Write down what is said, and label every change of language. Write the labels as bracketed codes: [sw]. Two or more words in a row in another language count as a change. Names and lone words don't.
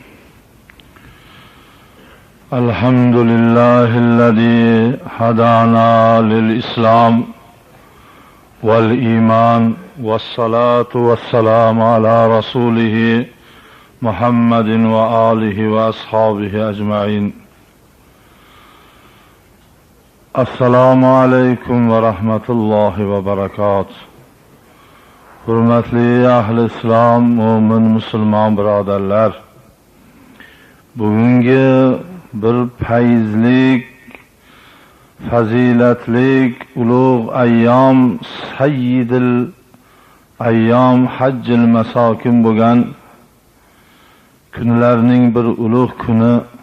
[ar] الحمد لله الذي هدانا للإسلام والإيمان والصلاة والسلام على رسوله محمد وآله وأصحابه أجمعين. السلام عليكم ورحمة الله وبركاته. [uz] Hürmetli ahl-i İslam, mümin, Müslüman birodarlar, bugungi bir fayzlik, fazilatlik, ulug' ayyom, [ar] سيد الأيام, [uz] hajjil masokin bo'lgan kunlarning bir ulug' kuni,